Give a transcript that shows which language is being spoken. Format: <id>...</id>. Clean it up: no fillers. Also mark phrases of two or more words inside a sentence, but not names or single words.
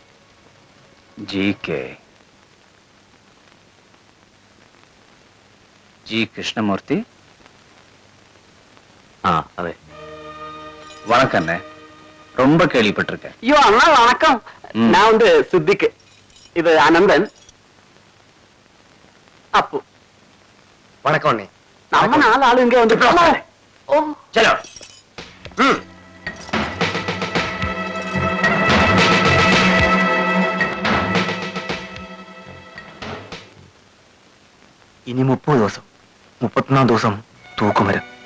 <ml>जी के ജി കൃഷ്ണമൂർത്തി. ആ അതെ. വണക്കണ്ണേ,</ml> <ta>ரொம்ப கேள்விப்பட்டிருக்கேன். ஐயோ அண்ணா வணக்கம். நான் வந்து சித்திக்கு, இது அனந்தன், அப்பு. வணக்கம் அண்ணே. நம்ம 4 ஆளு இங்க வந்து. ஓ चलो.</ta> <ml>ഇനി 30 ദിവസം, 31 ദിവസം തൂക്കുമരം.</ml>